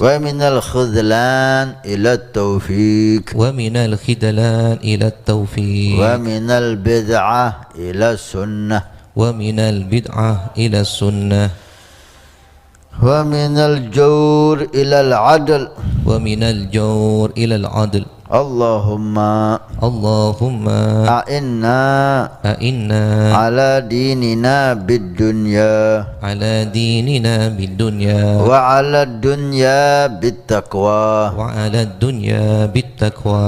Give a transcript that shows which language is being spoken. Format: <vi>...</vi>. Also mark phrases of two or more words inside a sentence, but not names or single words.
<ar>ومن الخذلان إلى التوفيق. ومن الخذلان إلى التوفيق. ومن البدعة إلى السنة. ومن البدعة إلى السنة. ومن الجور إلى العدل. ومن الجور إلى العدل. اللهم أعنا على ديننا بالدنيا على ديننا بالدنيا وعلى الدنيا بالتقوى وعلى الدنيا بالتقوى</ar>